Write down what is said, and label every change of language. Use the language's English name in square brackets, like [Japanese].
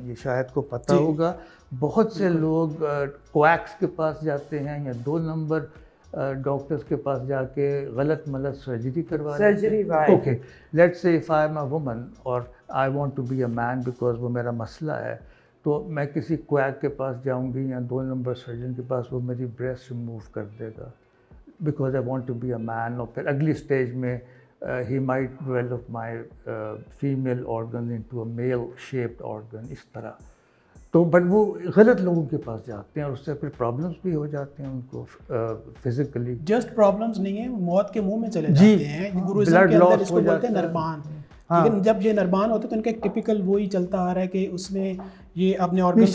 [Urdu] یہ شاید کو پتہ ہوگا، بہت سے لوگ کویکس کے پاس جاتے ہیں یا 2 نمبر ڈاکٹرز کے پاس جا کے غلط ملت سرجری کروا surgery [English] okay let's say if I am a woman اور I want to be a man [Urdu] because وہ میرا مسئلہ ہے، تو میں کسی کویک کے پاس جاؤں گی یا 2 نمبر سرجن کے پاس، وہ میری بریسٹ ریموو کر دے گا because [English] I want to be a man. [Urdu] اور پھر اگلی اسٹیج میں [English] he might develop my female organ into a male shaped organ [Urdu] اس طرح. تو بٹ وہ غلط لوگوں کے پاس جاتے ہیں اور اس سے پھر پرابلمس بھی ہو جاتے ہیں ان کو فزیکلی. جسٹ پرابلمس نہیں ہیں، موت کے منہ میں چلے جاتے ہیں. گروزم کے اندر اس کو بولتے ہیں نربان. لیکن جب یہ نربان ہوتے ہیں تو ان کا ایک ٹپیکل وہی چلتا آ رہا ہے کہ اس میں یہ اپنے آرگنز